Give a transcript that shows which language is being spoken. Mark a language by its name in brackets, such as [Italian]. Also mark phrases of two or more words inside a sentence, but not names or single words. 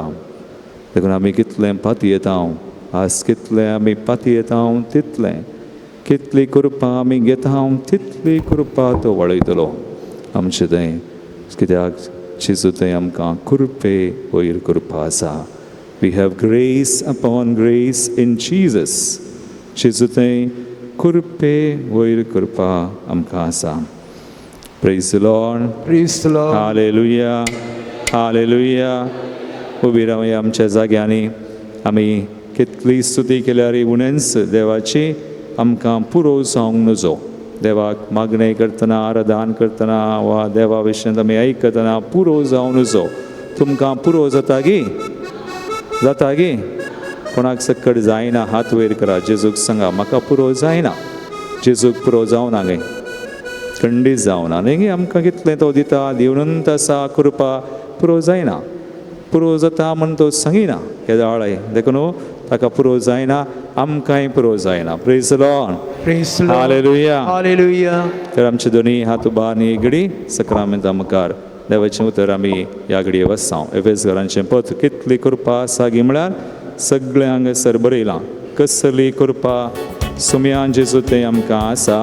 [Konkani] देखून आमी कितलें पाती येता आज कितलें आमी पाती येता तितलें कितली कृपा आमी घेता तितली कृपा तो वळयतलो आमचे थंय. कित्याक जेजू थंय आमकां कृपे वयर कृपा आसा. [English] We have grace upon grace in Jesus. [Konkani] जेजू थंय कृपे वयर कृपा आमकां आसा. [English] Praise the Lord. Praise the Lord. [Konkani] हालेलुया हालेलुया. उबी रावया आमच्या जाग्यांनी. आमी कितली स्तुती केल्यार उणेंच देवाची आमकां पुरो जावंक नजो. देवाक मागणें करतना आराधन करतना वा देवा विशयी आमी आयकतना पुरो जावं नजो. तुमकां पुरो जाता गी जाता गी. कोणाक सकड जायना हात वयर करा. जेजूक सांगा म्हाका पुरो जायना. जेजूक पुरो जावना गे खंडीत जावना न्ही गे. आमकां कितलें तो दिता दिवनंत आसा कृपा पुरो जायना. पुरो जाता म्हण तो सांगिना केदाळे. देखून ताका पुरो जायना आमकांय पुरो जायना. [English] Praise the Lord. Praise the Lord. [Konkani] हालेलुया. [English] Hallelujah. [Konkani] तर आमचे दोनी हात उबारनी घडी सक्रामेंता मुखार देवाचें उतर आमी ह्या घडये वसां. एफेसकारांचें पत्र कितली कृपा आसा गी म्हळ्यार सगळें हांगासर बरयलां. कसली कृपा सुम्यान जेजू थंय आमकां आसा.